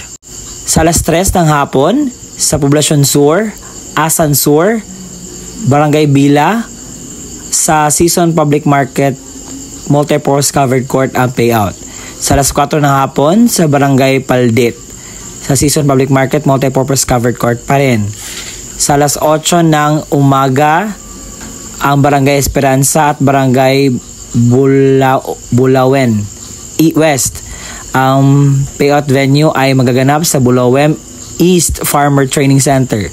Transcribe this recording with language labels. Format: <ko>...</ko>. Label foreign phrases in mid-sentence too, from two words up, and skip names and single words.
<tl>Sa alas 3 ng hapon, sa Poblacion Sur, Asan Sur, Barangay Bila, sa Sison Public Market Multipurpose Covered Court ang payout. Sa alas 4 ng hapon, sa Barangay Paldit, sa Sison Public Market Multipurpose Covered Court pa rin. Sa alas 8 ng umaga, ang Barangay Esperanza at Barangay Bulawen West. Ang payout venue ay magaganap sa Bulawen East Farmer Training Center.</tl>